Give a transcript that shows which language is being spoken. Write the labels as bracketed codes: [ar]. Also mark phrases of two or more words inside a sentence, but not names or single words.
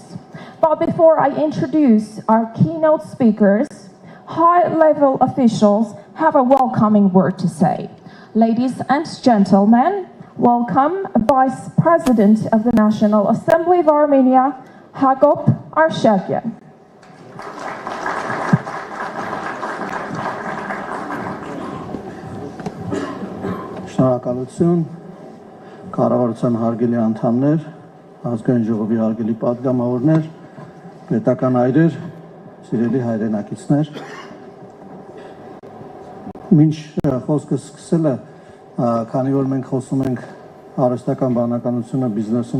[en] But before I introduce our keynote speakers, high-level officials have a welcoming word to say. Ladies and gentlemen, welcome Vice President of the National Assembly of Armenia, Hagop Arshakyan. [hy] Շնորհակալություն, կառավարության հարգելի անդամներ, ազգային ժողովի հարգելի պատգամավորներ, պետական այրեր, սիրելի հայրենակիցներ։ Մինչ խոսքը սկսելը, քանի որ մենք խոսում ենք արհեստական բանականությունը բիզնեսում